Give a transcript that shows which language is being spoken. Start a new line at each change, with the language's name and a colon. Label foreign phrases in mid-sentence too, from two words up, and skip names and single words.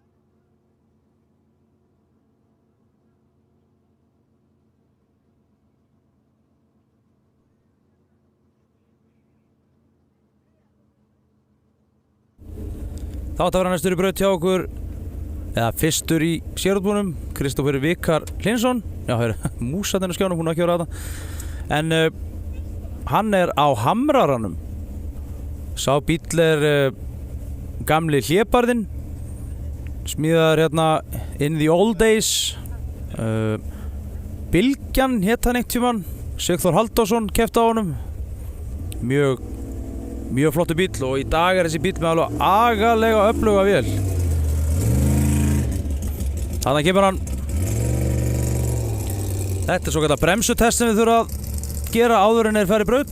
Icelandic: Þá átti að vera næstur í braut hjá okkur, eða fyrstur í sérútbúnum, Kristófer Vikar Hlinsson. Já, það er músatinn á skjánum, hún er ekki að vera þetta. En hann er á Hamraranum. Sá bíll er gamli hlébarðinn, smíðaður hérna
English: in the old days.
Icelandic: Bylgjan hét hann einhvern tímann, Sigþór Halldórsson keppti á honum. Mjög flottur bíll og í dag er þessi bíll með alveg agalega öfluga vél. Þannig kemur hann. Þetta er svo kallar bremsutest sem við þurfum að gera áður en færi braut.